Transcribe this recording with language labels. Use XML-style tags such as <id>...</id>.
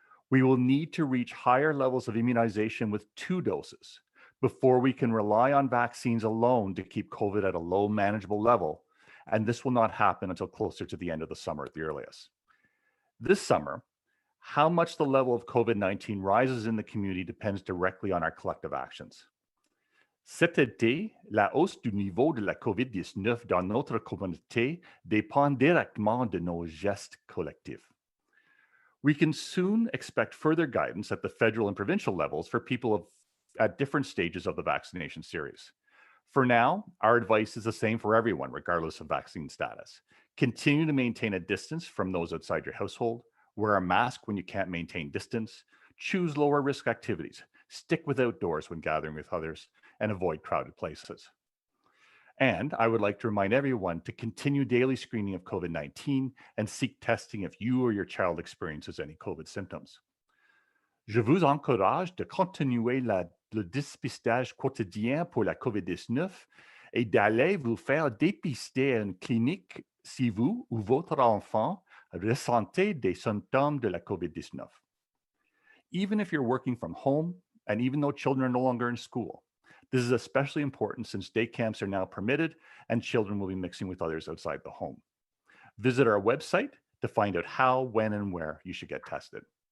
<en>We will need to reach higher levels of immunization with 2 doses before we can rely on vaccines alone to keep COVID at a low manageable level, and this will not happen until closer to the end of the summer at the earliest. This summer, how much the level of COVID-19 rises in the community depends directly on our collective actions.</en> <fr>Cet été, la hausse du niveau de la COVID-19 dans notre communauté dépend directement de nos gestes collectifs.</fr> <en>We can soon expect further guidance at the federal and provincial levels for people at different stages of the vaccination series. For now, our advice is the same for everyone, regardless of vaccine status. Continue to maintain a distance from those outside your household, wear a mask when you can't maintain distance, choose lower risk activities, stick with outdoors when gathering with others, and avoid crowded places. And I would like to remind everyone to continue daily screening of COVID-19 and seek testing if you or your child experiences any COVID symptoms.</en> <fr>Je vous encourage de continuer le dépistage quotidien pour la COVID-19 et d'aller vous faire dépister à une clinique si vous ou votre enfant ressentez des symptômes de la COVID-19.</fr> <en>Even if you're working from home, and even though children are no longer in school, this is especially important since day camps are now permitted and children will be mixing with others outside the home. Visit our website to find out how, when, and where you should get tested.</en>